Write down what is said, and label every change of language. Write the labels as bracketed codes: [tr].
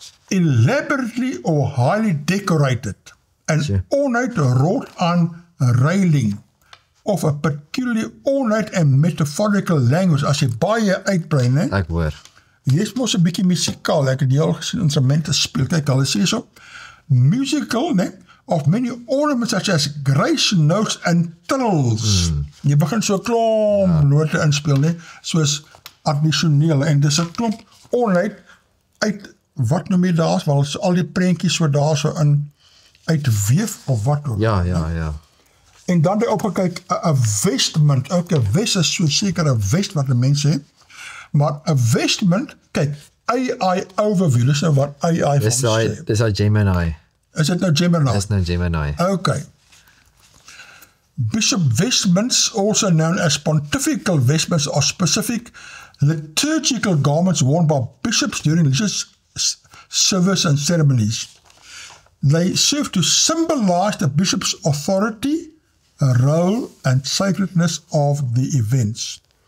[en] Elaborately or highly decorated, an ornate wrought-on railing, of a peculiarly ornate and metaphorical language, [af] as jy baie uitbrei, né? Ek hoor. Jy is mos 'n bietjie musikaal, ek het die al gesien instrumente speel, kyk, hulle sê so, musical, né? [en] Of many ornaments such as grace notes and trills. [af] Jy begin so 'n klomp note inspeel, né? Soos addisioneel, en dis 'n klomp ornate uit, wat noem jy daar, wel al die prentjies so daar so in uitweef of wat ook. Ja. En dan die opgekyk, 'n vestment, ook 'n vest is so seker 'n vest wat 'n mens sê, maar 'n vestment, kyk, AI overview, dis nou wat AI van sê. Dis hy Gemini. Is dit nou Gemini? Dis nou Gemini. Okay. [en] Bishop vestments, also known as pontifical vestments, are specific liturgical garments worn by bishops during religious service and ceremonies. They serve to symbolize the bishop's authority, role, and sacredness of the events.